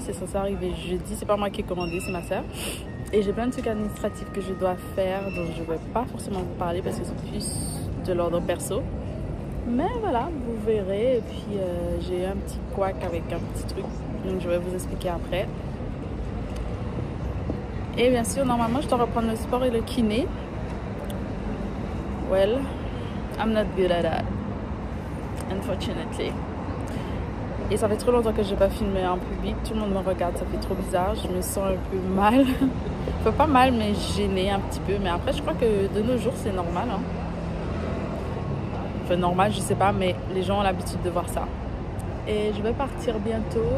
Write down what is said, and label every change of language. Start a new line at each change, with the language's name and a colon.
French: C'est censé arriver jeudi. C'est pas moi qui ai commandé, c'est ma soeur. Et j'ai plein de trucs administratifs que je dois faire, dont je ne vais pas forcément vous parler parce que c'est plus de l'ordre perso. Mais voilà, vous verrez. Et puis j'ai un petit couac avec un petit truc. Donc je vais vous expliquer après. Et bien sûr, normalement, je dois reprendre le sport et le kiné.
English: Well, I'm not good at that, unfortunately.
French: Et ça fait trop longtemps que je n'ai pas filmé en public. Tout le monde me regarde, ça fait trop bizarre. Je me sens un peu mal. Enfin, pas mal, mais gênée un petit peu. Mais après, je crois que de nos jours, c'est normal. Hein. Enfin, normal, je sais pas, mais les gens ont l'habitude de voir ça. Et je vais partir bientôt.